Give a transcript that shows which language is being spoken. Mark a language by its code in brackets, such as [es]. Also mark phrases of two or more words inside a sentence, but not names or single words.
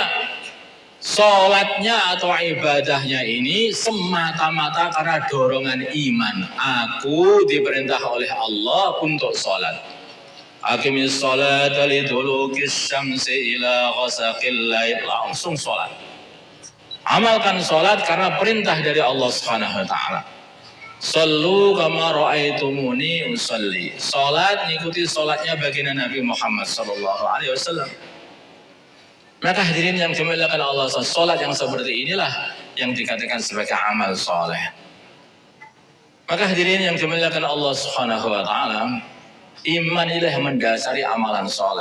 [id] Sholatnya atau ibadahnya ini semata-mata karena dorongan iman. Aku diperintah oleh Allah untuk sholat. [ar] أقم الصلاة لدلوك الشمس إلى غسق الليل. [id] Langsung sholat. Amalkan sholat karena perintah dari Allah [ar] سبحانه وتعالى. صلوا كما رأيتموني أصلي. [id] Sholat, ikuti sholatnya baginda Nabi Muhammad [ar] صلى الله عليه وسلم. [id] Maka hadirin yang dimuliakan Allah, salat yang seperti inilah yang dikatakan sebagai amal soleh. Maka hadirin yang dimuliakan Allah [ar] سبحانه وتعالى, [id] iman inilah yang mendasari amalan soleh.